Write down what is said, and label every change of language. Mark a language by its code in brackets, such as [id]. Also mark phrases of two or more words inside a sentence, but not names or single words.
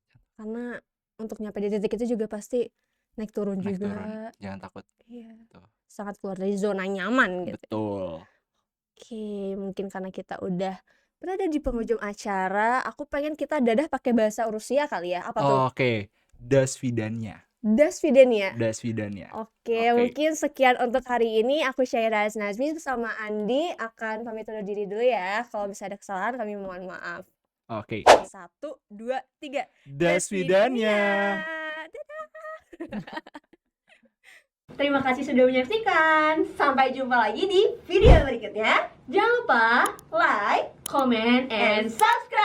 [id] Karena untuk nyampe di titik itu juga pasti naik turun Naik juga. turun. Jangan takut. Iya. Tuh. Sangat keluar dari zona nyaman gitu. Betul. Oke, mungkin karena kita udah berada di penghujung acara, aku pengen kita dadah pakai bahasa Rusia kali ya. Apa tuh? Oke. [ru] До свидания. До свидания. До свидания. [id] Oke, mungkin sekian untuk hari ini. Aku Syairah Nazmi bersama Andi akan pamit undur diri dulu ya. Kalau bisa ada kesalahan kami mohon maaf. Oke. 1, 2, 3. [ru] До свидания. [id] Dadah. Terima kasih sudah menyaksikan. Sampai jumpa lagi di video berikutnya. Jangan lupa [en] like, comment, and subscribe.